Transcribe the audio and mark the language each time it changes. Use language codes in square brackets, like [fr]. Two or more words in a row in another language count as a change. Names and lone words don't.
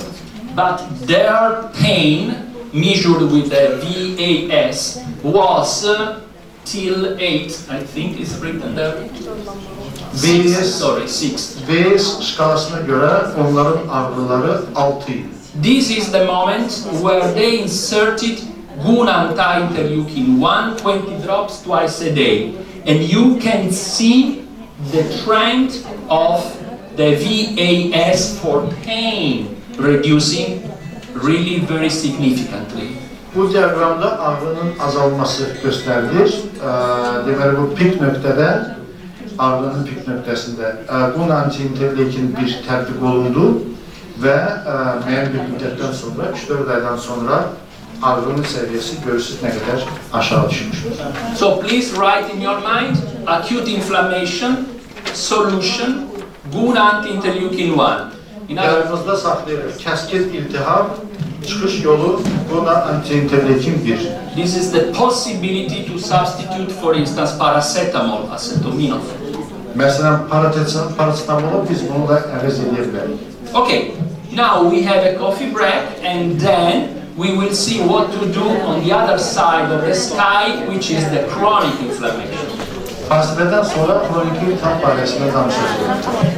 [en] But their pain, measured with the VAS, was till 8, I think it's written there. Sorry, 6. [az] VAS şkalasına göre onların ağrıları 6 idi. [en] This is the moment where they inserted GUNA anti-interleukin 1, 20 drops twice a day. And you can see the trend of the VAS for pain reducing really very significantly. [az] Bu diagramda ağrının azalması gösterilir. Deməli bu pik nöqtədə, ağrının pik nöqtəsində GUNA anti-interleukin 1 tətbiq olundu və müəyyən bir müddətdən sonra, 3-4 aydan sonra ağrının səviyyəsi görürsünüz nə qədər aşağı düşmüşdür. [en] So please write in your mind, acute inflammation, solution, GUNA anti-interleukin 1. [az] Yadınızda saxlayırıq, kəskin iltihab, çıxış yolu GUNA anti-interleukin 1. [en] This is the possibility to substitute, for instance, paracetamol, acetaminophen. [az] Məsələn, paracetamolu biz bununla əvəz edə bilərik. [en] Okay, now we have a coffee break and then we will see what to do on the other side of the sky, which is the chronic inflammation. [az] Fasilədən sonra kronik iltihab barəsində danışacağıq.